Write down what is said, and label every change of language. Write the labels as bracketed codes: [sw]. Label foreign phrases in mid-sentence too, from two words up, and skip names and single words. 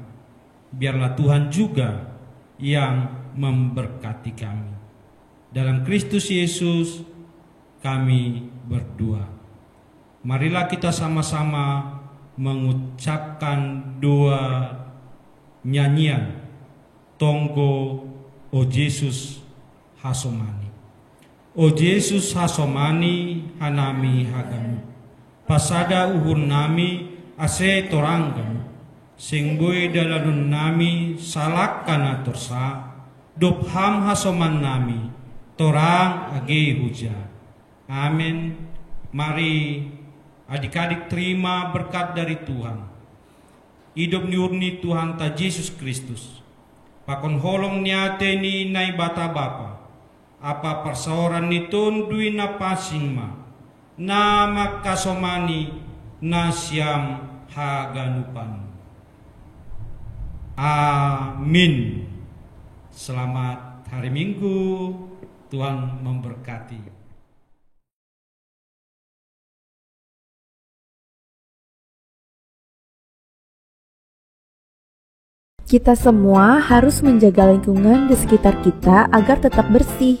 [id] Biarlah Tuhan juga yang memberkati kami. Dalam Kristus Yesus kami berdoa. Marilah kita sama-sama mengucapkan doa nyanyian Tonggo O Yesus Hasomani. [bts] O Yesus Hasomani hanami hagamu. Pasada uhur nami ase toranggamu. Singboy dalanun nami salakana torsa. Dobham hasoman nami torang age huja. [id] Amin. Mari adik-adik terima berkat dari Tuhan. [bts] Hidup nyurni Tuhan ta Yesus Kristus. Pakon holong niate ni nai bata bapa. Apa persoaran ni tundui na pasing ma. Nama kasomani nasyam haganupan. [id] Amin. Selamat hari Minggu. Tuhan memberkati. Kita semua harus menjaga lingkungan di sekitar kita agar tetap bersih.